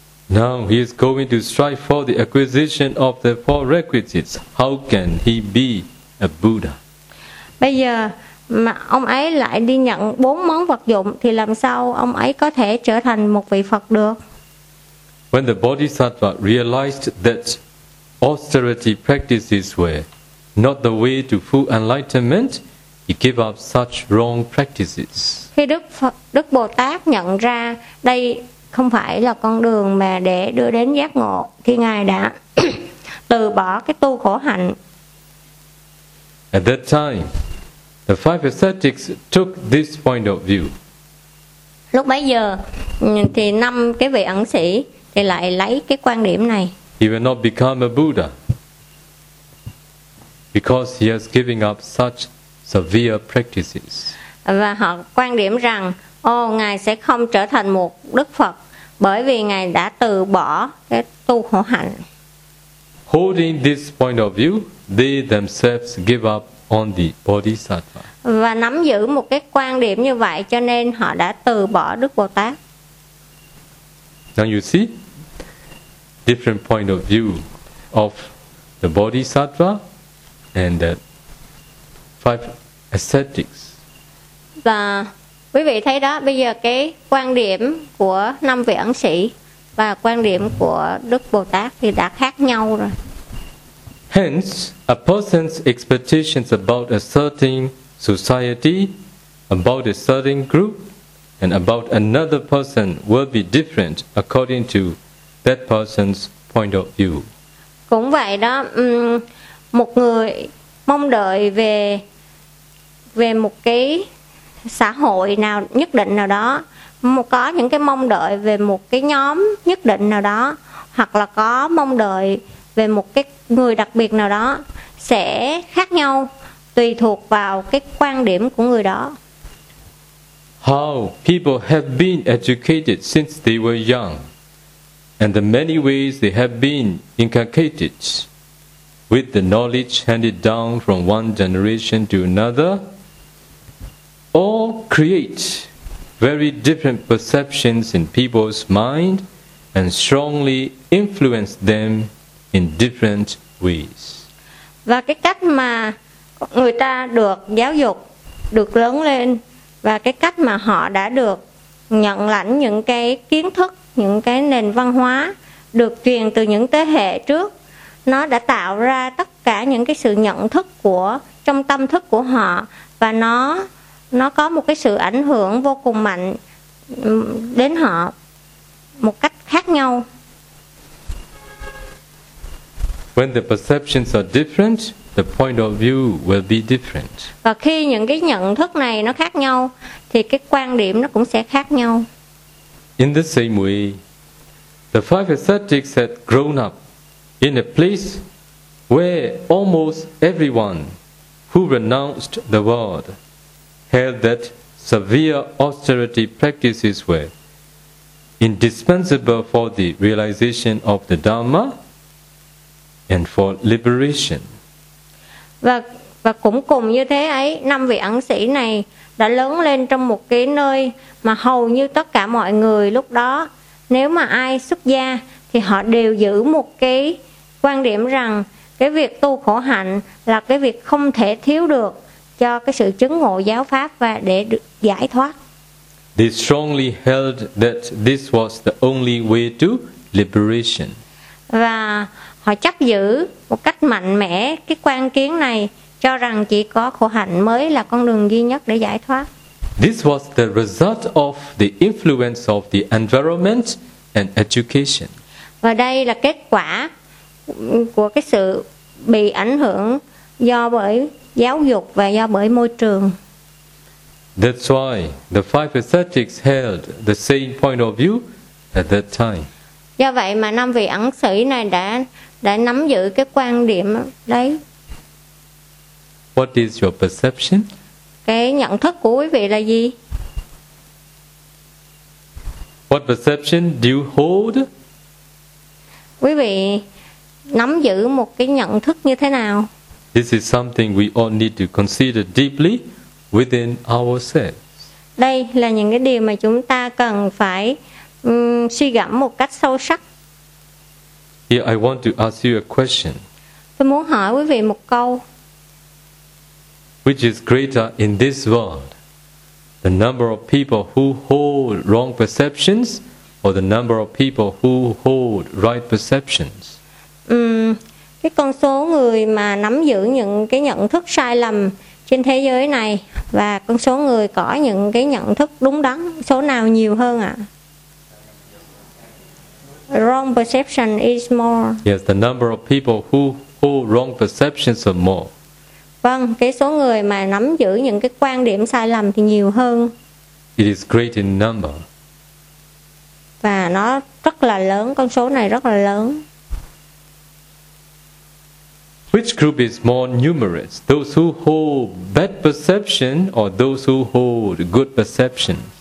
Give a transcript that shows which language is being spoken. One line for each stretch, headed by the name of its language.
English: Now he is going to strive for the acquisition of the four requisites. How can he be a Buddha?
Vietnamese: Bây giờ mà ông ấy lại đi nhận bốn món vật dụng thì làm sao ông ấy có thể trở thành một vị Phật được?
English: When the Bodhisattva realized that austerity practices were not the way to full enlightenment, he gave up such wrong practices.
Vietnamese: Khi Đức Bồ Tát nhận ra đây không phải là con đường mà để đưa đến giác ngộ, thì ngài đã từ bỏ cái tu khổ hạnh.
English: At that time, the five ascetics took this point of view.
Vietnamese: Lúc bấy giờ thì năm cái vị ẩn sĩ thì lại lấy cái quan điểm này.
English: He will not become a Buddha because he has given up such severe practices.
Vietnamese: Và họ quan điểm rằng, ngài sẽ không trở thành một Đức Phật bởi vì ngài đã từ bỏ cái tu khổ hạnh.
English: Holding this point of view, they themselves give up on the Bodhisattva.
Vietnamese: Và nắm giữ một cái quan điểm như vậy cho nên họ đã từ bỏ Đức Bồ Tát.
English: Now you see different point of view of the Bodhisattva and the five ascetics.
Vietnamese: Và quý vị thấy đó, bây giờ cái quan điểm của năm vị ẩn sĩ và quan điểm của Đức Bồ Tát thì đã khác nhau rồi.
English: Hence, a person's expectations about a certain society, about a certain group, and about another person will be different according to that person's point of view.
Vietnamese: Cũng vậy đó, một người mong đợi về một cái xã hội nào nhất định nào đó, có những cái mong đợi về một cái nhóm nhất định nào đó, hoặc là có mong đợi về một cái người đặc biệt nào đó sẽ khác nhau tùy thuộc vào cái quan điểm của người đó.
English: How people have been educated since they were young and the many ways they have been inculcated with the knowledge handed down from one generation to another all create very different perceptions in people's mind and strongly influence them in different ways.
Vietnamese: Và cái cách mà người ta được giáo dục, được lớn lên và cái cách mà họ đã được nhận lãnh những cái kiến thức, những cái nền văn hóa được truyền từ những thế hệ trước, nó đã tạo ra tất cả những cái sự nhận thức của trong tâm thức của họ, và nó có một cái sự ảnh hưởng vô cùng mạnh đến họ một cách khác nhau.
English: When the perceptions are different, the point of view will be different.
Vietnamese: Và khi những cái nhận thức này nó khác nhau thì cái quan điểm nó cũng sẽ khác nhau.
English: In the same way, the five ascetics had grown up in a place where almost everyone who renounced the world held that severe austerity practices were indispensable for the realization of the Dharma and for liberation.
Vietnamese: Và cũng cùng như thế ấy, năm vị ẩn sĩ này đã lớn lên trong một cái nơi mà hầu như tất cả mọi người lúc đó, nếu mà ai xuất gia thì họ đều giữ một cái quan điểm rằng cái việc tu khổ hạnh là cái việc không thể thiếu được cho cái sự chứng ngộ giáo pháp và để được giải thoát.
English: They strongly held that this was the only way to liberation.
Vietnamese: Và họ chấp giữ một cách mạnh mẽ cái quan kiến này, cho rằng chỉ có khổ hạnh mới là con đường duy nhất để giải thoát.
English: This was the result of the influence of the environment and education.
Vietnamese: Và đây là kết quả của cái sự bị ảnh hưởng do bởi giáo dục và do bởi môi trường.
English: That's why the five ascetics held the same point of view at that time.
Vietnamese: Do vậy mà năm vị ẩn sĩ này đã nắm giữ cái quan điểm đấy.
English: What is your perception?
Vietnamese: Cái nhận thức của quý vị là gì?
English: What perception do you hold?
Vietnamese: Quý vị nắm giữ một cái nhận thức như thế nào?
English: This is something we all need to consider deeply within ourselves.
Vietnamese: Đây là những cái điều mà chúng ta cần phải suy gẫm một cách sâu sắc.
English: Here I want to ask you a question.
Vietnamese: Tôi muốn hỏi quý vị một câu.
English: Which is greater in this world, the number of people who hold wrong perceptions or the number of people who hold right perceptions?
Vietnamese: Cái con số người mà nắm giữ những cái nhận thức sai lầm trên thế giới này và con số người có những cái nhận thức đúng đắn, số nào nhiều hơn ạ?
English: Wrong perception is more. Yes, the number of people who hold wrong perceptions are more.
Vietnamese: Vâng, cái số người mà nắm giữ những cái quan điểm sai lầm thì nhiều hơn.
English: It is great in number.
Vietnamese: Và nó rất là lớn, con số này rất là lớn.
English: Which group is more numerous? Those who hold bad perception or those who hold good perception?